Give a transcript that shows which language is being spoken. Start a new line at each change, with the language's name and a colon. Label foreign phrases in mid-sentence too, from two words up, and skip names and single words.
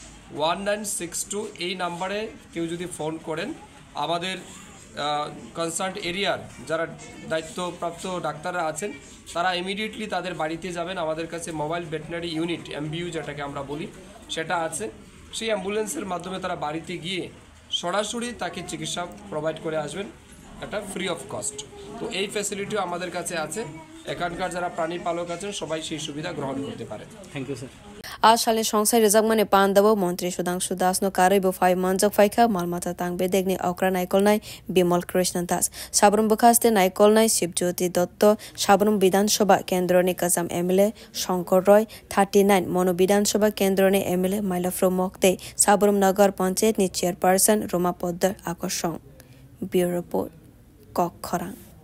Bangla: 1962 এই নাম্বারে কেউ যদি ফোন করেন আমাদের
English: concern area
Bangla: যারা দায়িত্বপ্রাপ্ত ডাক্তাররা আছেন তারা ইমিডিয়েটলি তাদের বাড়িতে যাবেন আমাদের কাছে
English: mobile veterinary unit
Bangla: এমবিইউ যেটাকে আমরা বলি সেটা আছে সেই অ্যাম্বুলেন্সের মাধ্যমে তারা বাড়িতে গিয়ে সরাসরি তাকে চিকিৎসা প্রোভাইড করে আসবেন এটা
English: free of cost
Bangla: তো এই ফ্যাসিলিটিও আমাদের কাছে আছে এখানকার যারা প্রাণী পালক আছেন সবাই সেই সুবিধা গ্রহণ করতে পারে
English: thank you sir
Kok Borok: Ashale Shongsai Rezagmane Pandavo Montri Sudhangshu Das no Karibo 5 Manjak Faika Malmata Tang Bedegni Okra Naikolnai Bimal Krishnan Das Sabrum Bukaste Naikolnai Shibjoti Dotto Sabrum Bidan Shoba Kendroni Kazam MLA Shankar Roy 39 Mono Bidan Shoba Kendroni MLA Mailafro Mokte Sabrum Nagar Panchayat ni Chairperson Roma Poddar Akoshong
English: Bureau Report
Kok Borok: Kok Khorang